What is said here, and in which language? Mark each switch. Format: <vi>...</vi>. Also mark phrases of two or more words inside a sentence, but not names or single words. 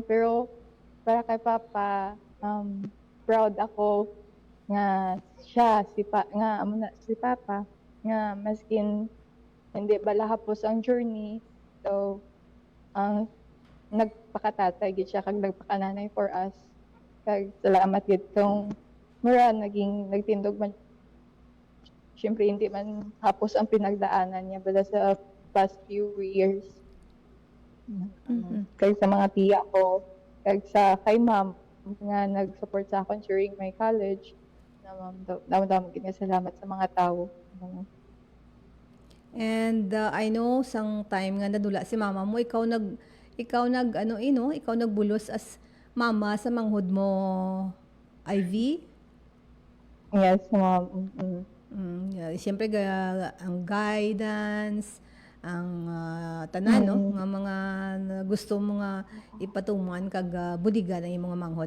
<hil>Pero para kay Papa, proud ako nga siya, nga amo na si Papa, nga maskin hindi bala hapos ang journey. So, ang nagpakatatay gid siya kag nagpakananay</hil> <en>for us.</en> <hil>Kag salamat gid kung mura nagtindog man. Siyempre hindi man hapos ang pinagdaanan niya bala sa</hil> <en>past few years.</en> <hil>Kag sa mga tiya ko, kag sa kay ma'am nga nag-support sa akin</hil> <en>during my college.</en> <hil>Damo gid nga salamat sa mga tao.</hil> <en>And I know</en> <hil>sang time nga nadula si mama mo, ikaw nagbulos as mama sa manghod mo, Ivy.</hil> <en>Yes, ma'am.</en> <hil>Siyempre ang guidance, ang tanan no, nga mga gusto mo nga ipatuman kag budigan ang imong mga manghod.</hil>